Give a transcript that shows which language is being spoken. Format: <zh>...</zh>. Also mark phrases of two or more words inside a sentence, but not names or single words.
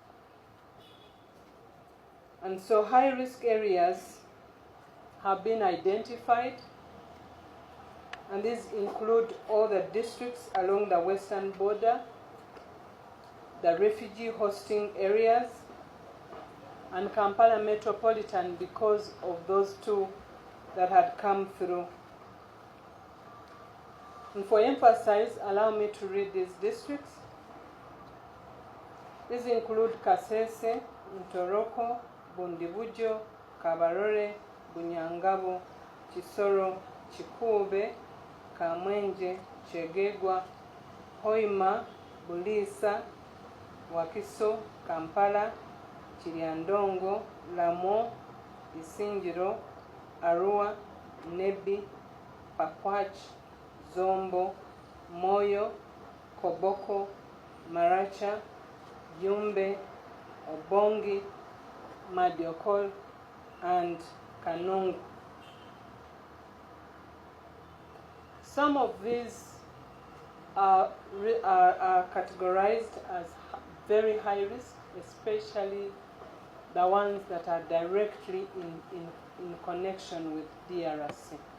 <en>And so high-risk areas have been identified, and these include all the districts along the western border, the refugee hosting areas, and Kampala Metropolitan because of those 2 that had come through. And for emphasis, allow me to read these districts. These include Kasese, Ntoroko, Bundibujo, Kabarore, Bunyangabo, Kisoro, Chikube, Kamwenje, Chegegwa, Hoima, Bulisa, Wakiso, Kampala, Chiriandongo, Lamo, Isingiro, Arua, Nebi, Pakwach, Zombo, Moyo, Koboko, Maracha, Yumbe, Obongi, Madiokol, and Kanungu. Some of these are categorized as very high risk, especially the ones that are directly in connection with DRC.</en>